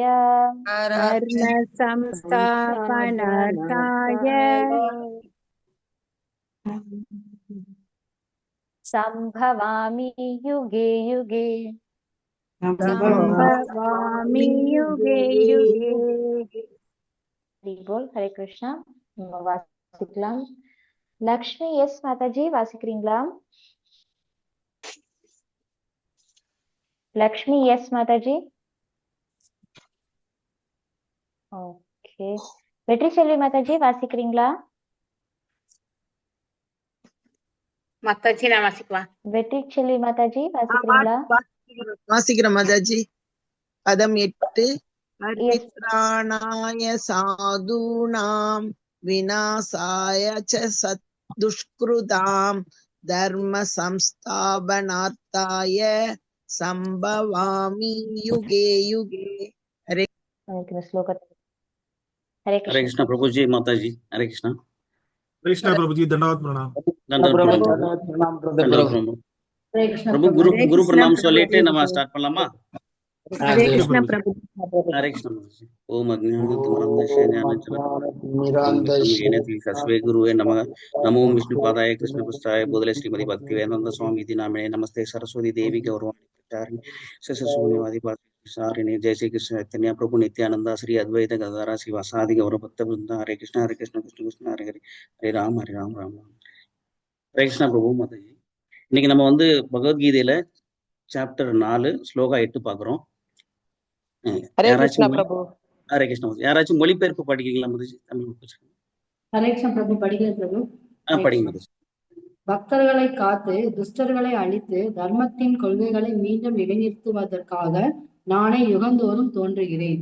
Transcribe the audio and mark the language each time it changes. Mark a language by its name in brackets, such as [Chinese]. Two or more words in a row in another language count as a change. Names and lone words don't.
[Sanskrit] धर्म संस्थापनार्थाय संभवामि युगे युगे संभवामि युगे युगे [Hindi] बोल हरे कृष्णा [Tamil] வாசிக்கலாம். லக்ஷ்மி எஸ் மாதாஜி வாசிக்கிறீங்களா? லக்ஷ்மி எஸ் மாதாஜி. ஓகே. வெற்றி செல்வி மாதாஜி வாசிக்கிறீங்களா? மாதாஜி நான் வாசிக்குவா. வெற்றி செல்வி மாதாஜி வாசிக்கிறீங்களா? வாசிக்கிறேன் மாதாஜி. பதம் 8 [Sanskrit] परित्राणाय साधूनां विनाशाय च दुष्कृताम् धर्म संस्थापनार्थाय संभवामि युगे युगे. [Tamil] ஹரே ஸ்லோகத்தை हरे [Hindi] हरे कृष्णा प्रभु जी माता जी हरे कृष्णा कृष्णा प्रभु जी दंडवत प्रणाम [Sanskrit] प्रभु गुरु गुरु प्रणाम [Tamil] சொல்லிட்டு நம்ம ஸ்டார்ட் பண்ணலாமா? [Hindi] हरे कृष्णा प्रभु [Sanskrit] हरे कृष्णा ओम अज्ञानतिमिरान्धस्य गुरुवे नमः नमो विष्णुपादाय कृष्णपृष्ठाय बोधले श्रीमती भक्तिवेदांत स्वामी इति नामिने नमस्ते सरस्वती देवी गौरवाणी प्रचारिणे शून्यवादी सारिणे जय श्री कृष्ण चैतन्य प्रभु नित्यानंदा श्री अद्वैत गदाधर श्रीवासादि गौर भक्त वृंदा हरे कृष्ण कृष्ण कृष्ण हरे हरे हरे राम राम राम हरे कृष्णा प्रभु माताजी. [Tamil] இன்னைக்கு நம்ம வந்து பகவத்கீதையில சாப்டர் 4 ஸ்லோகா 8 பாக்குறோம். ஹரே கிருஷ்ணா பிரபு. ஹரே கிருஷ்ணா. யாராச்சும் மொழிபெயர்ப்பு படிக்கிறீங்களா மாதாஜி? தமிழ் ஹரே கிருஷ்ணா பிரபு படிக்கிறேன் பிரபு. படிங்க மாதாஜி. பக்தர்களை காத்து துஷ்டர்களை அழித்து தர்மத்தின் கொள்கைகளை மீண்டும் நிலைநிறுத்துவதற்காக நானே யுகந்தோறும் தோன்றுகிறேன்.